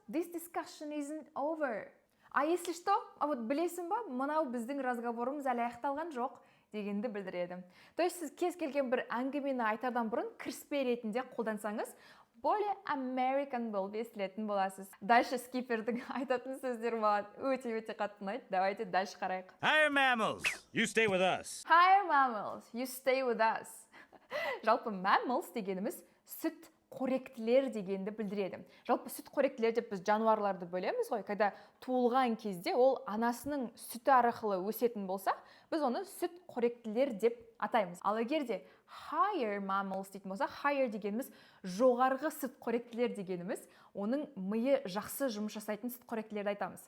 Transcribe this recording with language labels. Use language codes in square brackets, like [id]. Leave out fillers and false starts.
[en] This discussion isn't over. [ru] А если что? А вот [kk] білесің ба? Мынау біздің разговорымыз әлі аяқталған жоқ дегенді білдіреді. То есть сіз кез келген бір әңгімені айтардан бұрын кіріспе ретінде қолдансаңыз, [en] более American [kk] болып естілетін боласыз. Дальше скипердің айтатын сөздері маған өте қатты ұнайды. Давайте дальше қарайық. [en] Higher mammals, you stay with us. Higher mammals, you stay with us. [kk] Жалпы mammals дегеніміз сүт қоректілер дегенді білдіреді. Жалпы сүт қоректілер деп біз жануарларды бөлеміз ғой. Когда туылған кезде ол анасының сүті арқылы өсетін болса, біз оны сүт қоректілер деп атаймыз. Ал егер де higher mammals дейтін болса, higher дегеніміз жоғарғы сүт қоректілер дегеніміз, оның миы жақсы жұмыс жасайтын сүт қоректілерді айтамыз.